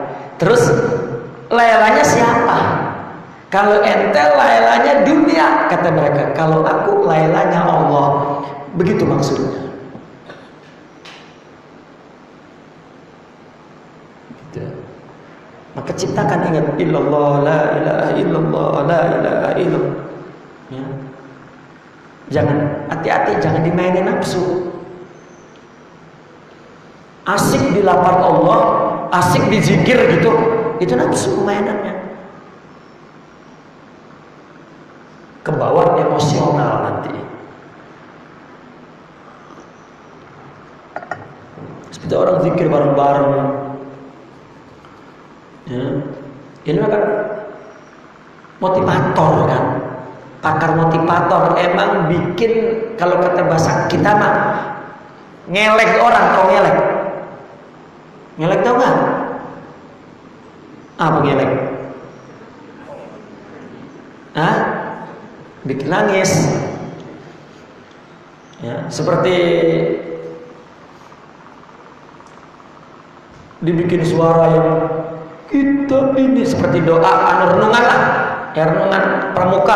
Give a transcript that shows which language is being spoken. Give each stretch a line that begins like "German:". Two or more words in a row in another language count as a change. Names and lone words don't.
Indonesian: Terus Lailanya siapa? Kalau ente Lailanya dunia, kata mereka. Kalau aku Lailanya Allah. Begitu maksudnya. diciptakan, ingat
Arabic: illallah, la ilaha illallah, la ilaha illallah.
Indonesian: Ya. Jangan, hati-hati, jangan dimainin nafsu. Asik di lapar Allah, asik di zikir gitu, itu nafsu mainannya. Kebawa emosional nanti. Seperti orang zikir bareng-bareng. Ya. Ini kan motivator kan. Pakar motivator emang bikin, kalau kata bahasa kita mah, ngelek orang. Tau ngelek? Ngelek tau gak? Apa ngelek? Hah? Bikin nangis. Ya, seperti dibikin suara yang kita ini, seperti doa renungan lah, ya, renungan pramuka.